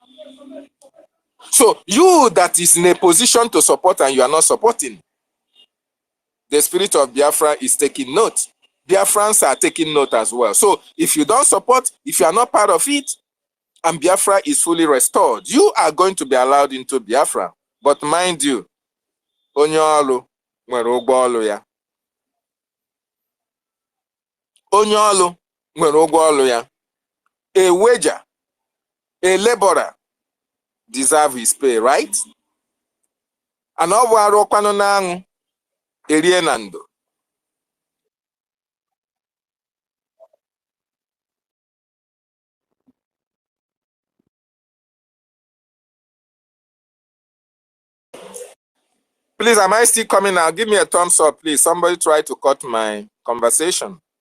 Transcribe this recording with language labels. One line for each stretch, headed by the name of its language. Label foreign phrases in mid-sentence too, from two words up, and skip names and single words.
English: So you that is in a position to support and you are not supporting, the spirit of Biafra is taking note. Biafrans are taking note as well. So if you don't support, if you are not part of it, and Biafra is fully restored, you are going to be allowed into Biafra. But mind you,
Igbo: onye ọlụ nwere ụgwọ ọlụ ya. Onye ọlụ nwere ụgwọ ọlụ ya.
English: A wager, a laborer deserve his pay, right?
Igbo: And ọ bụ arụkwanụ n'anwụ erie na ndo.
English: Please, am I still coming now? Give me a thumbs up, please. Somebody try to cut my conversation.